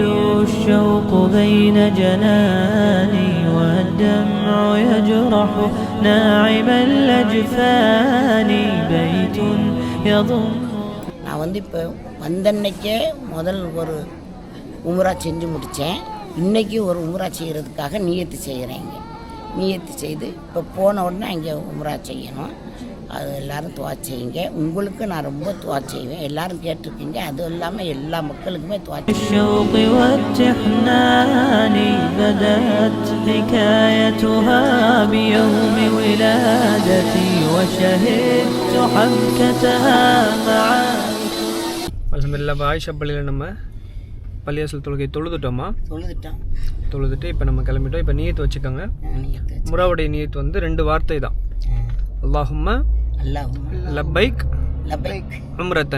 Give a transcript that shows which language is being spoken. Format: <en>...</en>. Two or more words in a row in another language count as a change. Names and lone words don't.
<ar>الشوق بين جناني والدمع يجرح ناعم الأجفان بيت يضم.</ar> <ta>நான் வந்து இப்போ வந்தன்னைக்கே முதல் ஒரு உம்ரா செஞ்சு முடித்தேன். இன்றைக்கி ஒரு உம்ரா செய்கிறதுக்காக நியத்து செய்கிறேங்க. நியத்து செய்து இப்போ போன உடனே அங்கே உம்ரா செய்யணும். அது எல்லோரும் துவா செய்யுங்க. உங்களுக்கு நான் ரொம்ப துவா செய்வேன். எல்லோரும் கேட்டிருக்கீங்க. அதுவும் இல்லாமல் எல்லா மக்களுக்குமே துவா</ta> <ar>الشوق والتحنان بدأت حكايتها بيوم ولادتي وشهدت حبكتها معا.</ar> <ta>அல்ஹம்துலில்லாஹ். ஆயிஷா பள்ளியில் நம்ம பள்ளிவாசல் தொழுகை தொழுதுட்டோமா? தொழுதுட்டு இப்போ நம்ம கிளம்பிட்டோம். இப்போ நியத்து வச்சுக்கோங்க. உம்ராவுடைய நியத்து வந்து 2 வார்த்தை தான்.</ta> <ar>اللهم لبيك عمرة.</ar>